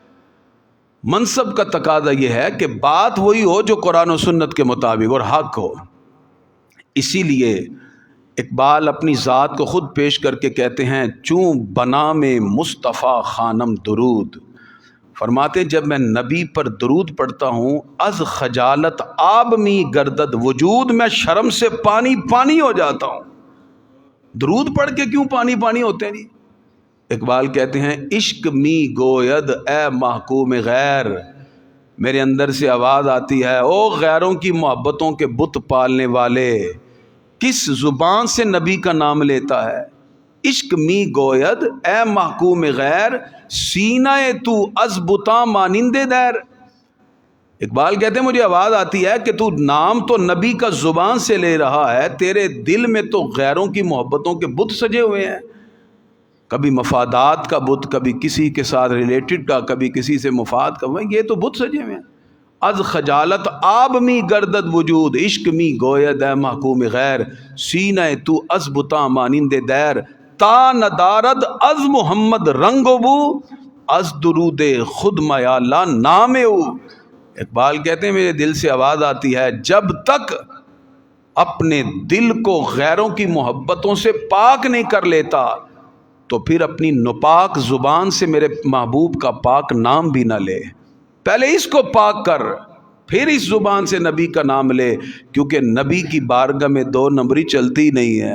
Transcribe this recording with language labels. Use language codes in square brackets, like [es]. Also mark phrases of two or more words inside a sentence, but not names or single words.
[ur] منصب کا تقاضا یہ ہے کہ بات وہی ہو جو قرآن و سنت کے مطابق اور حق ہو۔ اسی لیے اقبال اپنی ذات کو خود پیش کر کے کہتے ہیں [fa] چوں بنا میں مصطفیٰ خانم درود، [ur] فرماتے ہیں جب میں نبی پر درود پڑھتا ہوں [fa] از خجالت آب می گردد وجود، [ur] میں شرم سے پانی پانی ہو جاتا ہوں۔ درود پڑھ کے کیوں پانی پانی ہوتے ہیں جی؟ اقبال کہتے ہیں [fa] عشق می گوید اے محکوم غیر، [ur] میرے اندر سے آواز آتی ہے او غیروں کی محبتوں کے بت پالنے والے، کس زبان سے نبی کا نام لیتا ہے؟ [fa] عشق می گوید اے محکوم غیر، سینہ تو از بتاں مانند دیر۔ [ur] اقبال کہتے ہیں مجھے آواز آتی ہے کہ تو نام تو نبی کا زبان سے لے رہا ہے، تیرے دل میں تو غیروں کی محبتوں کے بت سجے ہوئے ہیں، کبھی مفادات کا بت، کبھی کسی کے ساتھ ریلیٹڈ کا، کبھی کسی سے مفاد کا، یہ تو بت سجے ہوئے ہیں۔ [fa] از خجالت آب می گردد وجود، عشق می گوید اے محکوم غیر، سینہ تو از بتاں مانند دیر، تا ندارد از محمد رنگ و بو، از درود خود میالہ نام او۔ [ur] اقبال کہتے ہیں میرے دل سے آواز آتی ہے جب تک اپنے دل کو غیروں کی محبتوں سے پاک نہیں کر لیتا تو پھر اپنی ناپاک زبان سے میرے محبوب کا پاک نام بھی نہ لے، پہلے اس کو پاک کر پھر اس زبان سے نبی کا نام لے، کیونکہ نبی کی بارگاہ میں دو نمبری چلتی نہیں ہے۔